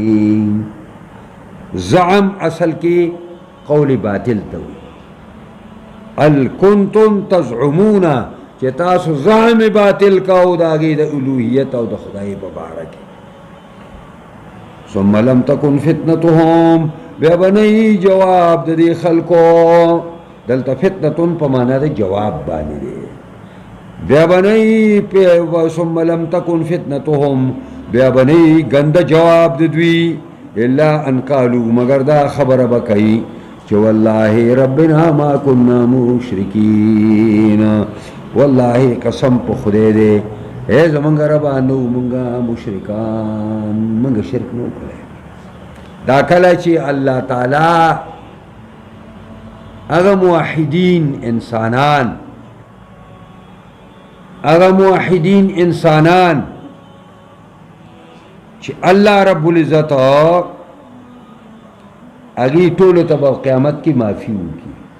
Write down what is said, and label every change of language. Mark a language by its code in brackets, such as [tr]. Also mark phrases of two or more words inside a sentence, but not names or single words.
[ps] زعم اصل کې قول باطل ته وي، [ar] ال کنتم تزعمون [ps] چې تاسو زعم باطل کاو د هغې د الوهیت او د خدای په باره کې. [ar] ثم لم تکن فتنتهم [ps] بیا به نه جواب د دې خلکو، دلته فتنتون په معنا د جواب باندې دی، بیا به نه [ar] ثم لم تکن فتنتهم [ps] بیا به نه ګنده جواب د دوی [ar] الا ان قالوا [ps] مگر دا خبره به کوي چې [ar] والله ربنا ما كنا مشرکین، [ps] والله قسم په خدای دی اے زمونږ ربا نو مونږه مشرکان، مونږه شرک نو کړی. دا کله چې الله تعالی هغه موحدین انسانان چې الله رب العزت هغې ټولو ته به قیامت کې معافي وکړي،